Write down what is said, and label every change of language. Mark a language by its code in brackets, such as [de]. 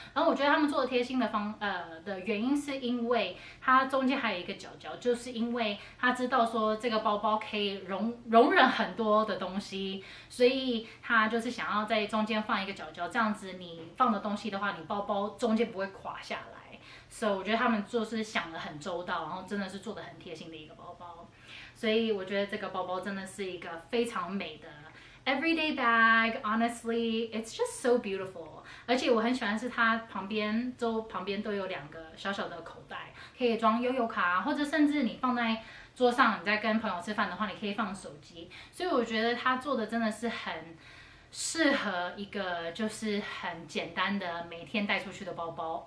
[zh] 然后我觉得他们做的贴心的的原因是因为它中间还有一个角角，就是因为他知道说这个包包可以容忍很多的东西，所以他就是想要在中间放一个角角，这样子你放的东西的话，你包包中间不会垮下来。所以我觉得他们就是想得很周到，然后真的是做得很贴心的一个包包。所以我觉得这个包包真的是一个非常美的 [en] everyday bag. Honestly, it's just so beautiful. [zh] 而且我很喜欢是它旁边都有2个小小的口袋，可以装悠游卡，或者甚至你放在桌上，你在跟朋友吃饭的话，你可以放手机。所以我觉得它做的真的是很适合一个就是很简单的每天带出去的包包。